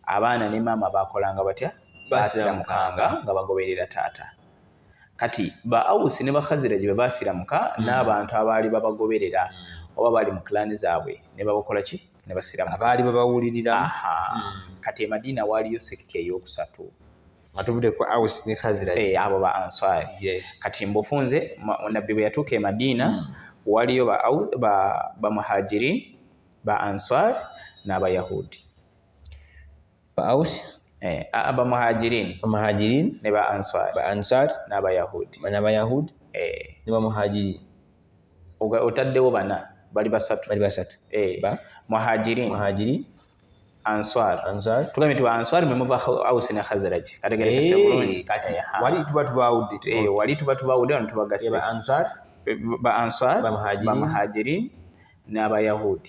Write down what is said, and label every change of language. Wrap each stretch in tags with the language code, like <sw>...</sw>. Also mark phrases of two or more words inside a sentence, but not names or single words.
<lg>abaana ne maama bakolanga batya basiramukanga nga bagoberera taata kati ba Ausi ne ba Khazraji be basiramuka n'abantu abaali babagoberera oba bali mu klani zaabwe ne babakola ki ne basiramuka abaali babawulirira kati Madina waliyo sekiti ey'okusatu nga tuvude ku Aus ne Khazraji abo ba Ansar yes kati mbufunze nabbi bwe yatuuka e Madina waliyo ba Muhajirin ba Ansar n'Abayahudi ba Aus ba Muhajirin ne ba Ansar n'Abayahudi ne ba Muhajirin otaddewo bana bali basatu ba Muhajirin Ansar tugambe ti ba Ansar mwe muva Aus ne Khazraji kategerekese bulungi kati wali tuba tubawudde wano tubagase ba Ansar ba Muhajirin n'Abayahudi</lg>